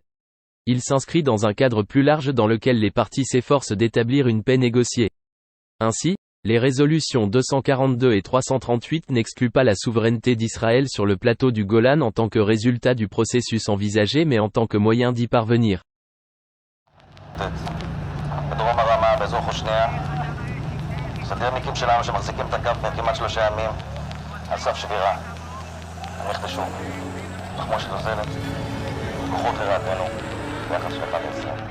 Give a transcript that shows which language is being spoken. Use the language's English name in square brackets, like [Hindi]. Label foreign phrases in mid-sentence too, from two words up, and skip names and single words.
[French] Il s'inscrit dans un cadre plus large dans lequel les parties s'efforcent d'établir une paix négociée. Ainsi, les résolutions 242 et 338 n'excluent pas la souveraineté d'Israël sur le plateau du Golan en tant que résultat du processus envisagé mais en tant que moyen d'y parvenir. [Hebrew] בדרום הרמה, באזור חושניה, סדירניקים שלנו שמחזיקים את הקו כבר כמעט 3 ימים על סף שבירה. אני אלך שוב. תחמושת נוזלת, כוחות לרעתנו, ביחד של 1 ל-20.